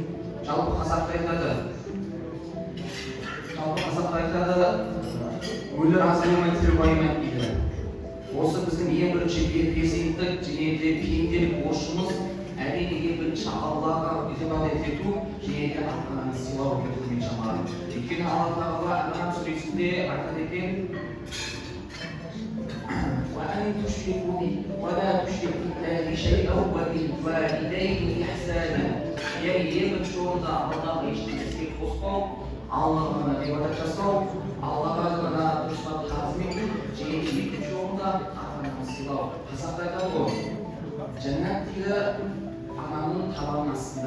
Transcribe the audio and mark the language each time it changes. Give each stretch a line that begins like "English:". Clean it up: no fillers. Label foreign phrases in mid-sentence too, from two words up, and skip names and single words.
Kazakh: Жалпы қазақта айтады, өлер азаймай тірі байымайды дейді. Осы біздің ең бірінші перзенттік және де пенделік борышымыз әрине ең бірінші Аллаға ибадат ету және де ата-ананы сыйлау екенін шамалаймын. Өйткені Алла Тағала Ан'ам сүресінде айтады екен:
Arabic: وأن تشركوا بي ولا تشركوا بالله شيئا وبالوالدين إحسانا.
Kazakh: Яғни ең бірінші орында Аллаға ешнәрсеге қоспау, Аллаға ғана ибадат жасау, Аллаға ғана дұрыстап тағзым ету, және екінші орында ата-ананы сыйлау. Қазақта айтады ғой, жәннат дейді ананың табанының астында.